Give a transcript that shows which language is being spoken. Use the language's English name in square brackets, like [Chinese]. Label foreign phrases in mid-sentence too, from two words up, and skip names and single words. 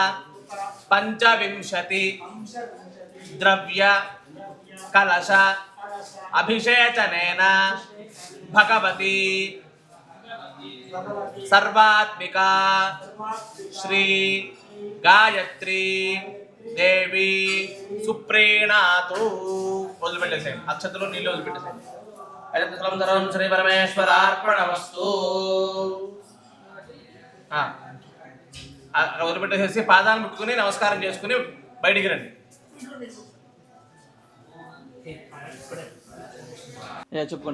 [Sanskrit] 25 द्रव्य कलश अभिषेचनेन भगवती सर्वात्मिका श्री गायत्री देवी सुप्रीणातु [Telugu] वదిలిపెట్టేసే అక్షతలు నీళ్ళు వదిలిపెట్టేసే [Sanskrit] అజంతలం ధరం శ్రీ పరమేశ్వరార్పణమస్తు [Telugu] వదిలిపెట్టేసి పాదాలు ముట్టుకుని నమస్కారం చేసుకుని బయటికి రండి. చెప్పుకోండి.